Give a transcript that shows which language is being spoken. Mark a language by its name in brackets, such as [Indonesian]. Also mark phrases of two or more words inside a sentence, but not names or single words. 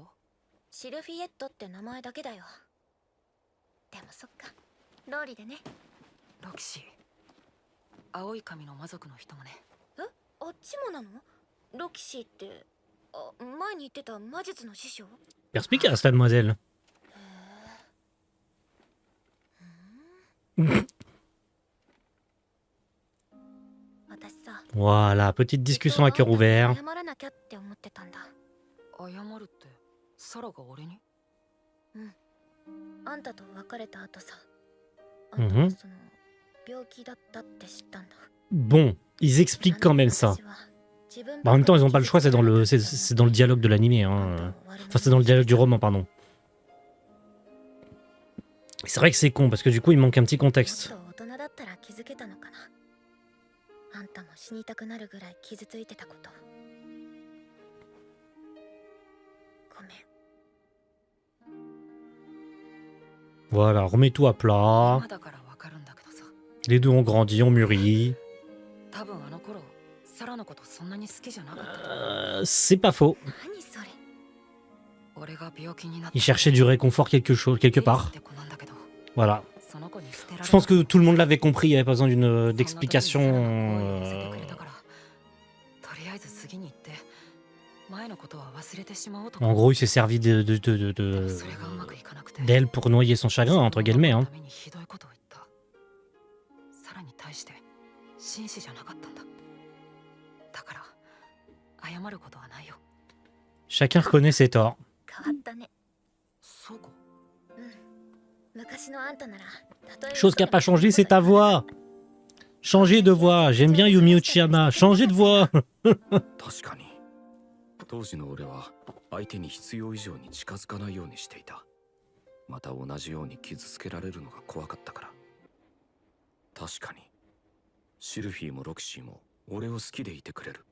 [Japanese] シルフィエットって名前だけだよ。でもそっか、ローリでね。ロキシー、青い髪の魔族の人もね。え、あっちもなの？ロキシーって、あ、前に言ってた魔術の師匠？ [French] Perspicace, la demoiselle. [Japanese] 私さ、 [French] Voilà, petite discussion à cœur ouvert. [Japanese] 謝らなきゃって思ってたんだ。謝るってサラが俺に？あんたと別れた後さ、あんたうんはその病気だったって知ったんだ。 [French] Bon, ils expliquent quand même ça. [Japanese] 私は自分 [French] Bah, en même temps, ils ont [Japanese] ば [French] pas [Japanese] っ [French] le [Japanese] か [French] choix, [Japanese] り [French] c'est dans le dialogue de l'animé. [Japanese] あん [French] Hein. [Japanese] たを悪者に [French] Enfin, c'est dans le dialogue du roman, pardon. C'est vrai que c'est con, parce que du coup, il manque un petit [Japanese] もっ [French] contexte. [Japanese] と大人だったら気づけたのかな。あんたも死にたくなるぐらい傷ついてたこと。ごめん。 [French] Voilà, remets tout à plat. [Japanese] 今だから分かるんだけどさ。 [French] Les deux ont grandi, ont mûri. [Japanese] 多分あの頃サラのことそんなに好きじゃなかった。 [French] C'est pas faux. [Japanese] 何それ。俺が病気になった [French] Il cherchait du réconfort quelque part. [Japanese] って子なんだけど、 [French] Voilà. [Japanese] その子に捨てられ [French] Je pense que tout le monde l'avait compris, il n'y avait pas besoin d'une d'explication. d'explication. [Japanese] とりあえず次に行って前のことは忘れてしまおうと。 [French] En gros, il s'est servi [Japanese] でもそれがうまくいかなくて。 [French] d'elle pour noyer son chagrin, entre guillemets. Hein. [Japanese] ためにひどいことを言った。サラに対して紳士じゃなかったんだ。だから謝ることはないよ。 [French] Chacun reconnaît ses torts. [Japanese] 変わったね。そうか。昔のあんたなら、たとえ [French] Chose qui n'a pas changé, c'est ta voix. Changez de voix. J'aime bien Yumi Uchiyama. Changez de voix. [Japanese] 確かに当時の俺は相手に必要以上に近づかないようにしていた。また同じように傷つけられるのが怖かったから。確かにシルフィーもロキシーも俺を好きでいてくれる。